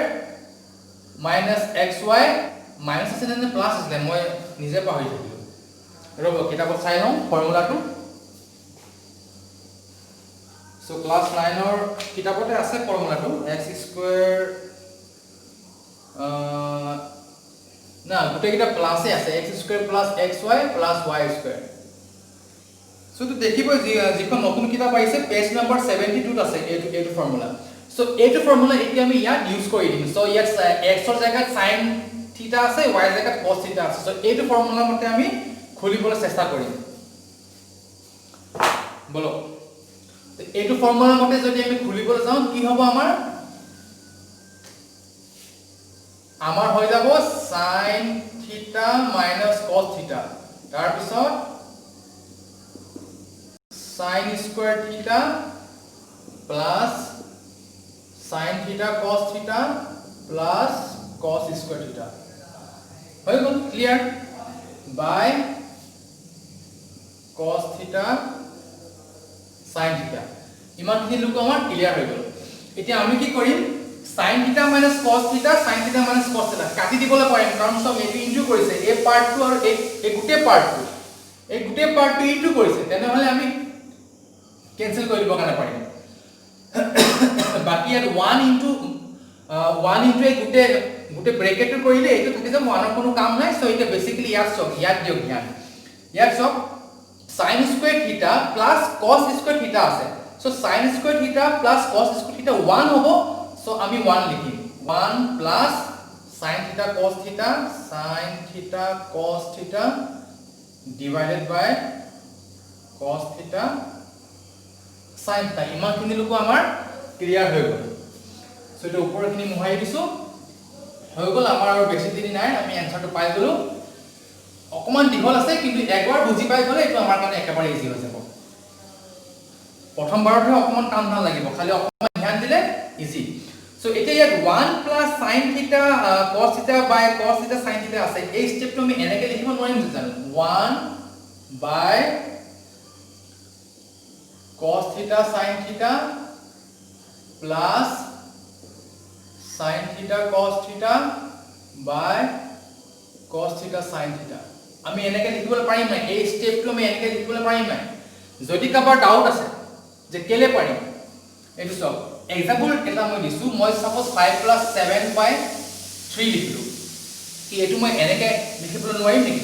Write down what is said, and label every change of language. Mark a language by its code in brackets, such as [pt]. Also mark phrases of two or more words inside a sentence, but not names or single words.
[as] - xy মাইনাস আছে নে প্লাস আছে মই নিজে পাহৰি থাকিলো ৰব কিতাপত চাই লওঁ ফৰ্মুলাটো সো ক্লাস 9 ৰ কিতাপতে আছে ফৰ্মুলাটো x² না গোটেইটা প্লাসে আছে x² + xy + y² সো তো দেখিব যিখন নতুন কিতাপ পাইছে [en] page number [as] 72 ত আছে এটো ফৰ্মুলা সো এইটো ফৰ্মুলা এতিয়া আমি ইয়াত ইউজ কৰি দিম সো ইয়াত x ৰ জায়গাত [en] sin theta [as] আছে y ৰ জায়গাত [en] cos theta [as] আছে সো এইটো ফৰ্মুলা মতে আমি খুলিবলৈ চেষ্টা কৰিম বলো এইটো ফৰ্মুলা মতে যদি আমি খুলিবলৈ যাওঁ কি হ'ব আমাৰ হৈ যাব [en] sin theta cos theta [as] তাৰ পিছত [en] sin square theta plus sin theta cos theta plus cos square theta [as] হৈ গল [en] ক্লিয়াৰ by cos theta sin theta [as] ইমানখিনি লোক আমাৰ ক্লিয়াৰ হৈ গল এতিয়া আমি কি কৰিম [en] sin theta cos theta sin theta cos theta [as] কাটি দিবলৈ পাৰিম কাৰণ সব এটো ইনটু কৰিছে এই পাৰ্টটো আৰু এই গুটে পাৰ্টটো ইনটু কৰিছে তেনেহলে আমি কেনসেল কৰি দিব কাৰণে পাৰিম বাকি আর 1 ইনটু এই গুটে ব্র্যাকেট কৰিলে এটো থাকে যে 1 ৰ কোনো কাম নাই সো এটা বেসিক্যালি ইয়াত দিও জ্ঞান [en] sin square theta plus cos square theta আছে সো sin square theta plus cos square theta 1 [as] হ'ব সো আমি 1 লিখিম [en] 1 plus sin theta cos theta divided by cos theta sin theta [as] ইমানখিনি লোক আমাৰ ক্লিয়াৰ হৈ গল সো এটা উপৰখিনি মোহাই দিছো হৈ গল আমাৰ আৰু বেছি দিন নাই আমি এনসাৰটো পাই গলো অকমান দীঘল আছে কিন্তু একবাৰ বুজি পাই গলে এটো আমাৰ কাৰণে একেবাৰে ইজি হৈ যাব প্ৰথমবাৰতে অকমান টান না লাগিব খালি অকমান ধ্যান দিলে ইজি সো এটা ইয়াত 1 [en] plus sin theta cos theta by cos theta sin theta [as] আছে এই স্টেপটো আমি এনেকৈ লিখিব নোৱাৰিম জানো 1 বাই [en] cos theta sin theta plus sin theta cos theta by cos theta sin theta [as] আমি এনেকৈ লিখিবলৈ পাৰিম না এই স্টেপটো আমি এনেকৈ লিখিবলৈ পাৰিম না যদি কাবাৰ ডাউট আছে যে কেলে পাৰিম এটো সব এক্সাম্পল এটা মই দিছো মই সাপোজ 5 + 7 / 3 লিখিলো কি এটো মই এনেকৈ লিখিবলৈ নোৱাৰিম নেকি